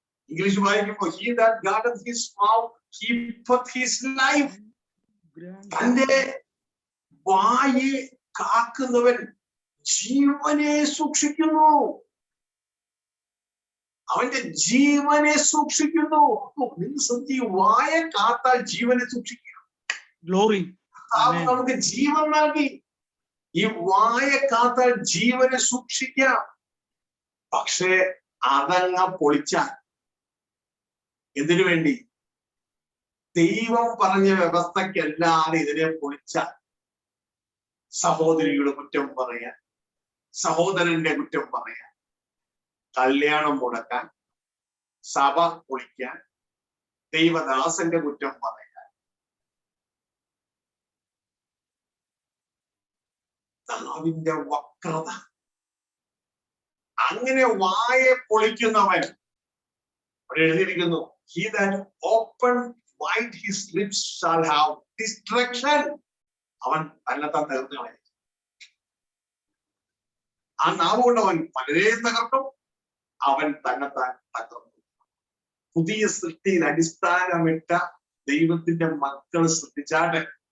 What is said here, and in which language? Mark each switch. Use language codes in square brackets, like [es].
[ml] English വായിക്കുമ്പോ [en] he that guardeth his mouth keepeth his life. [ml] തന്റെ വായെ കാക്കുന്നവൻ ജീവനെ സൂക്ഷിക്കുന്നു. അവന്റെ ജീവനെ സൂക്ഷിക്കുന്നു. നിങ്ങൾ ശ്രദ്ധിച്ചു, വായ കാത്താൽ ജീവനെ സൂക്ഷിക്കുക. [en] Glory. [ml] നമുക്ക് ജീവൻ നൽകി. ഈ വായ കാത്താൽ ജീവനെ സൂക്ഷിക്കാം. പക്ഷേ അതങ്ങ പൊളിച്ചാൽ, എന്തിനു വേണ്ടി? ദൈവം പറഞ്ഞ വ്യവസ്ഥയ്ക്കല്ലാതെ ഇതിനെ പൊളിച്ചാൽ സഹോദരിയുടെ കുറ്റം പറയാൻ, സഹോദരന്റെ കുറ്റം പറയാൻ, കല്യാണം മുടക്കാൻ, സഭ പൊളിക്കാൻ, ദൈവദാസന്റെ കുറ്റം പറയാൻ, നാവിന്റെ വക്രത. അങ്ങനെ വായെ പൊളിക്കുന്നവൻ, അവിടെ എഴുതിയിരിക്കുന്നു, [en] he that open wide his lips shall have destruction. [ml] അവൻ തന്നെത്താൻ തകർന്നു കളയും. ആ നാവ് കൊണ്ട് അവൻ പലരെയും തകർക്കും, അവൻ തന്നെത്താൻ തകർന്നു. പുതിയ സൃഷ്ടിയിൽ അടിസ്ഥാനമിട്ട ദൈവത്തിന്റെ മക്കൾ ശ്രദ്ധിച്ചാട്ടെ.